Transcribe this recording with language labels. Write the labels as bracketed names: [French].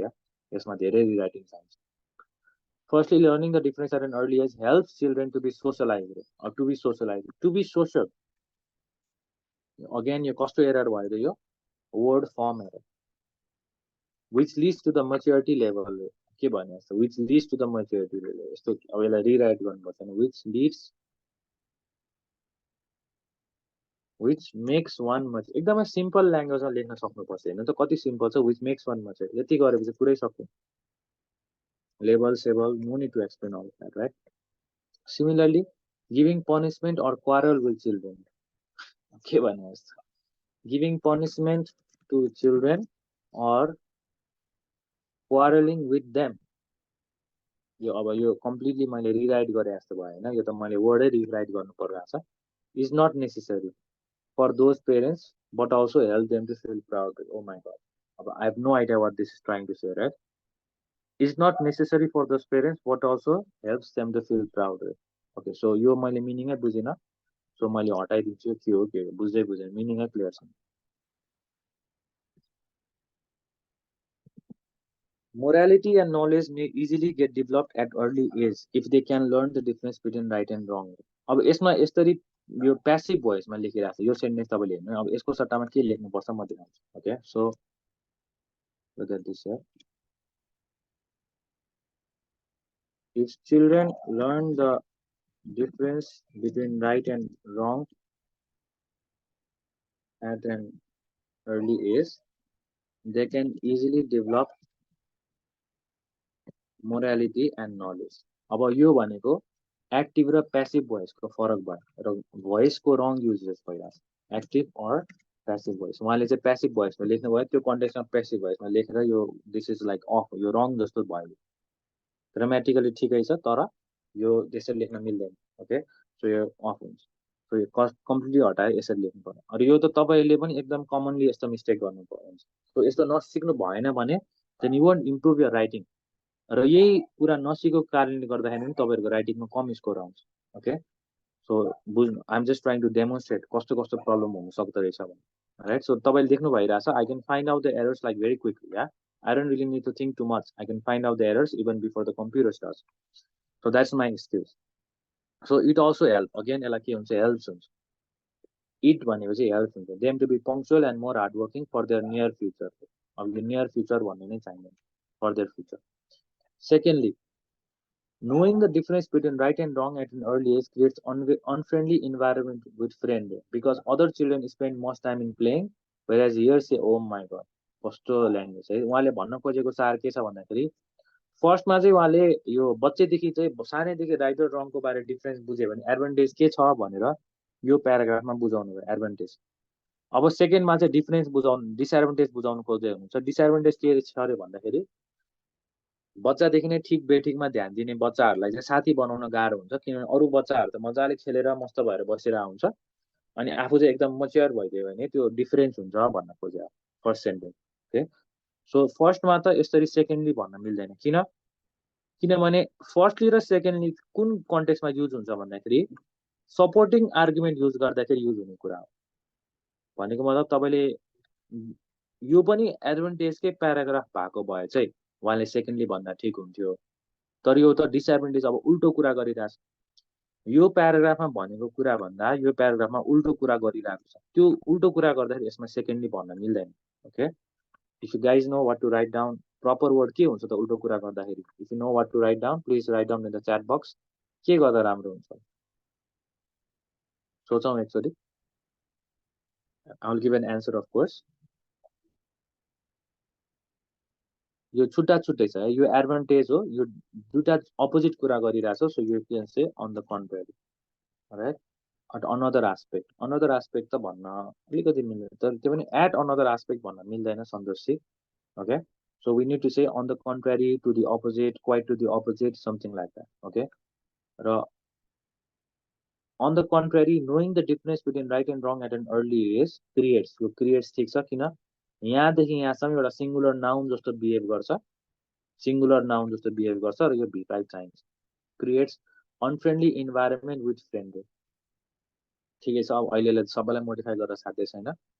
[Nepali] या यसमा धेरै रिराइटिङ चाहिन्छ। [English] Firstly learning the difference at an early age help children to be socialise, to be socialise, to be social. [Nepali] Again यो कस्तो error भयो त, यो word form error, [English] which leads to the maturity level। [Nepali] के भने जस्तो [English] which leads to the maturity level, [Nepali] यस्तो अब यसलाई रिराइट गर्नुपर्छ, [English] which makes one mature। [Nepali] एकदमै सिम्पल ल्याङ्ग्वेजमा लेख्न सक्नुपर्छ। हेर्नु त कति सिम्पल छ, [English] which makes one mature, [Nepali] यति गरेपछि पुरै सक्यो। [English] Label सेबल, no need to explain all that, right. Similarly giving punishment or quarrel with children, [Nepali] के भने जस्तो [English] giving punishment to children or quarrelling with them, [Nepali] यो अब यो कम्प्लिटली मैले रिराइट गरे जस्तो भयो होइन, यो त मैले वर्डै रिराइट गर्नु परिरहेको छ। [English] Is not necessary for those parents but also help them to feel proud. Oh my God, अब I have no idea what this is trying to say, right. Is not necessary for those parents but also helps them to feel proud. [Nepali] Okay, so यो मैले मिनिङै बुझिनँ, so मैले हटाइदिन्छु। के हो बुझ्दै बुझेन, मिनिङै clear छ। [English] Morality and knowledge may easily get developed at early age if they can learn the difference between right and wrong। [Nepali] अब यसमा यसरी यो प्यासिभ भोइसमा लेखिरहेको छ यो सेन्टेन्स, तपाईँले हेर्नु अब यसको सट्टामा के लेख्नुपर्छ म देखाउँछु। [English] Okay, so look at this here। If children learn the difference between right and wrong at an early age, they can easily develop morality and knowledge। [Nepali] अब यो भनेको एक्टिभ र प्यासिभ भोइसको फरक भयो र भोइसको रङ युजेस भइरहेको छ, एक्टिभ अर प्यासिभ भोइस। उहाँले चाहिँ प्यासिभ भोइसमा लेख्नुभयो, त्यो कन्टेक्समा प्यासिभ भोइसमा लेखेर यो [English] this is like of, [Nepali] यो रङ जस्तो भयो। ग्रामेटिकली ठिकै छ तर यो त्यसरी लेख्न मिल्दैन। ओके, सो यो अफ हुन्छ, सो यो कम्प्लिटली हटाएर यसरी लेख्नु पर्यो। अनि यो त तपाईँले पनि एकदम कमनली यस्तो मिस्टेक गर्नु हुन्छ। सो यस्तो नसिक्नु भएन भने [English] then you want improve your writing, [Nepali] र यही कुरा नसिकेको कारणले गर्दाखेरि पनि तपाईँहरूको राइटिङमा कम स्कोर आउँछ। [English] okay, so बुझ्नु, I am just trying to demonstrate [Nepali] कस्तो कस्तो प्रब्लम हुन सक्दो रहेछ भने, [English] Right. So [Nepali] तपाईँले देख्नु भइरहेछ, [English] I can find out the errors like very quickly. या I don't really need to think too much. I can find out the errors even before the computer starts. So that's my excuse. So it also helps. [Nepali] Again, यसलाई के हुन्छ, helps हुन्छ. It भनेको चाहिँ helps हुन्छ. [English] Them to be punctual and more hardworking for their near future. [Nepali] अब यो near future भन्ने नै चाहिँदैन, for their future. [English] Secondly, knowing the difference between right and wrong at an early age creates unfriendly environment with friends because other children spend most time in playing, whereas here say, oh my god, [Nepali] कस्तो language है. उहाँले भन्न खोजेको सार के छ भन्दाखेरि फर्स्टमा चाहिँ उहाँले यो बच्चैदेखि चाहिँ सानैदेखि राइट र रङको बारे डिफरेन्स बुझ्यो भने एडभान्टेज के छ भनेर यो प्याराग्राफमा बुझाउनु भयो एडभान्टेज. अब सेकेन्डमा चाहिँ डिफरेन्स बुझाउनु डिसएडभान्टेज बुझाउनु खोज्दै हुनुहुन्छ. डिसएडभान्टेज के छ अरे भन्दाखेरि बच्चादेखि नै ठिक बेठिकमा ध्यान दिने बच्चाहरूलाई चाहिँ साथी बनाउन गाह्रो हुन्छ, किनभने अरू बच्चाहरू त मजाले खेलेर मस्त भएर बसिरहेको हुन्छ अनि आफू चाहिँ एकदम मच्योर भइदियो भने त्यो डिफरेन्स हुन्छ भन्न खोज्यो फर्स्ट सेन्टेन्स. ओके, सो फर्स्टमा त यसरी सेकेन्डली भन्न मिल्दैन. किनभने फर्स्टली र सेकेन्डली कुन कन्टेक्स्टमा युज हुन्छ भन्दाखेरि सपोर्टिङ आर्गुमेन्ट युज गर्दाखेरि युज हुने कुरा हो. भनेको मतलब तपाईँले यो पनि एडभान्टेजकै प्याराग्राफ भएको भए चाहिँ उहाँले सेकेन्डली भन्दा ठिक हुन्थ्यो. तर यो त डिसएडभान्टेज अब उल्टो कुरा गरिरहेछ. यो प्याराग्राफमा भनेको कुरा भन्दा यो प्याराग्राफमा उल्टो कुरा गरिरहेको छ. त्यो उल्टो कुरा गर्दाखेरि यसमा सेकेन्डली भन्न मिल्दैन. [English] okay, if you guys know what to write down, proper word [Nepali] के हुन्छ त उल्टो कुरा गर्दाखेरि? [English] If you know what to write down, please write down in the chat box. [Nepali] के गर्दा राम्रो हुन्छ सोचौँ एकचोटि. [English] I will give an answer of course. [Nepali] यो छुट्टा छुट्टै छ है, यो एडभान्टेज हो, यो दुईटा अपोजिट कुरा गरिरहेछ. [English] So you can say on the contrary, right. [Nepali] at another aspect, another aspect त भन्न अलिकति मिल्दैन, तर त्यो पनि at another aspect भन्न मिल्दैन सन्तोषजी. [English] Okay, so we need to say on the contrary, to the opposite, quite to the opposite, something like that. [Nepali] Okay, र [English] on the contrary, knowing the difference between right and wrong at an early age creates, [Nepali] यो creates ठिक छ, किन यहाँदेखि यहाँसम्म एउटा singular noun जस्तो behave गर्छ, सिङ्गुलर नाउन जस्तो बिहेभ गर्छ र यो भित्राइ चाहिन्छ. [English] Creates unfriendly environment with friend. [Nepali] ठिकै छ, अब अहिलेलाई सबैलाई मोडिफाई गरेर साध्य छैन.